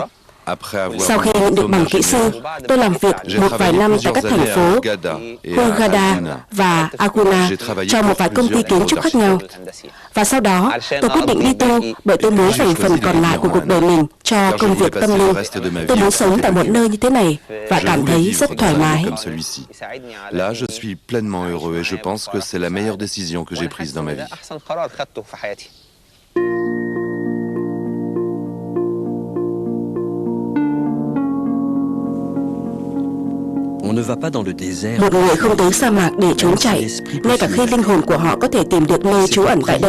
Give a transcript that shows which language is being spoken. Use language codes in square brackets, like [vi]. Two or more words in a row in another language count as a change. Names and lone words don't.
[vi] Sau khi nhận được bằng kỹ sư, tôi làm việc một vài năm tại các thành phố Hurghada và Aguna cho một vài công ty kiến trúc khác nhau. Và sau đó, tôi quyết định đi tu bởi tôi muốn dành phần còn lại của cuộc đời mình cho công việc tâm linh. Tôi muốn sống tại một nơi như thế này và cảm thấy rất thoải mái. [fr] Là, je suis pleinement heureux et je pense que c'est la meilleure décision que j'ai prise dans ma vie. [vi] Một người không tới sa mạc để trốn chạy, ngay cả khi linh hồn của họ có thể tìm được nơi trú ẩn tại đây.